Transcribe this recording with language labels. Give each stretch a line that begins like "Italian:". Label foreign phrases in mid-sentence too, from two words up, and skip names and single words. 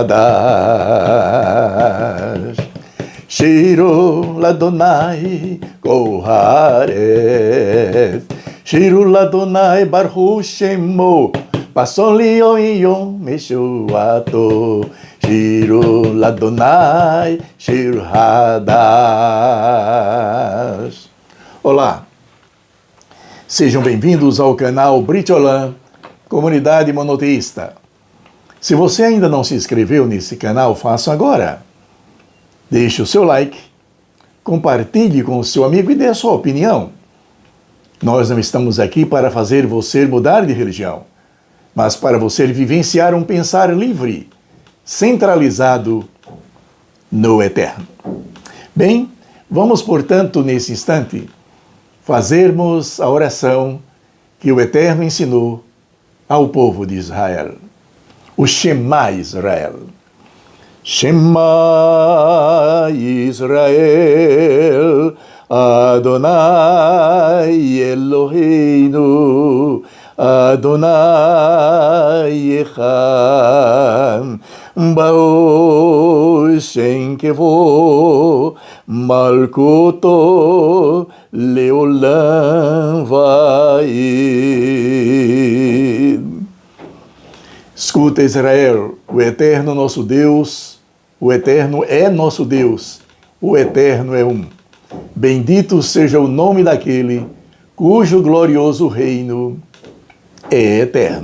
Hebrew: חדש שירו לה' כל הארץ שירו לה' ברכו שמו בשרו יום ישועתו שירו לה' שיר חדש.
Portuguese: Olá, sejam bem-vindos ao canal Brit Olam, Comunidade Monoteísta. Se você ainda não se inscreveu nesse canal, faça agora. Deixe o seu like, compartilhe com o seu amigo e dê a sua opinião. Nós não estamos aqui para fazer você mudar de religião, mas para você vivenciar um pensar livre, centralizado no Eterno. Bem, vamos, portanto, nesse instante, fazermos a oração que o Eterno ensinou ao povo de Israel. O Shema Israel.
Hebrew: שמע ישראל, ה' אלוהינו, ה' אחד, ברוך שם כבוד, מלכותו לעולם ועד.
Portuguese: Escuta, Israel, o Eterno nosso Deus, o Eterno é nosso Deus, o Eterno é um. Bendito seja o nome daquele cujo glorioso reino é eterno.